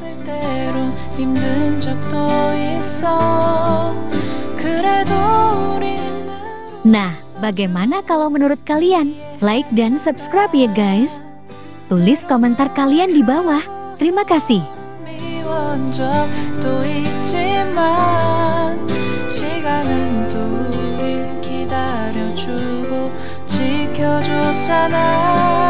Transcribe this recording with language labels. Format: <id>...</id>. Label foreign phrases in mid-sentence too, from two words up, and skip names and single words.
<id>Nah, bagaimana kalau menurut kalian? Like dan subscribe ya guys. Tulis komentar kalian di bawah. Terima kasih.</id> <ko>아쉬운 적도 있지만 시간은 또 우릴 기다려주고 지켜줬잖아.</ko>